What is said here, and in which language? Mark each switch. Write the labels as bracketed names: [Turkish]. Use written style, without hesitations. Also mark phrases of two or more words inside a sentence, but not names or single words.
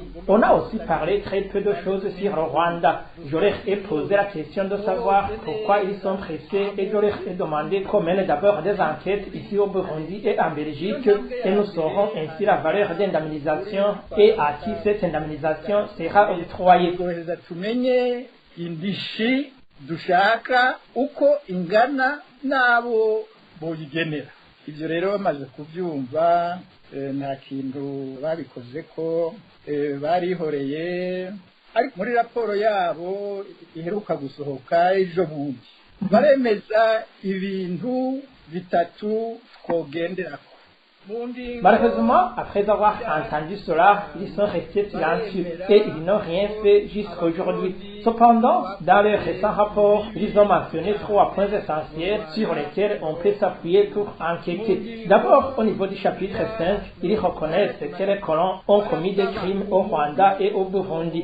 [French] On a aussi parlé très peu de choses sur le Rwanda. Je leur ai posé la question de savoir pourquoi ils sont pressés et je leur ai demandé qu'on mène d'abord des enquêtes ici au Burundi et en Belgique et nous saurons ainsi la valeur d'indemnisation et à qui cette indemnisation sera octroyée. [Rundi] Tumenye indishi dushaka uko ingana nabo boyigenera. Ivyo rero bamaze kuvyumva nta kintu babikoze ko barihoreye ariko muri raporo yabo iheruka gusohoka ejo bundi baremeza ibintu bitatu twogenderako. [French] Malheureusement, après avoir entendu cela, ils sont restés silencieux et ils n'ont rien fait jusqu'à aujourd'hui. Cependant, dans leur récent rapport, ils ont mentionné 3 points essentiels sur lesquels on peut s'appuyer pour enquêter. D'abord, au niveau du chapitre 5, ils reconnaissent que les colons ont commis des crimes au Rwanda et au Burundi.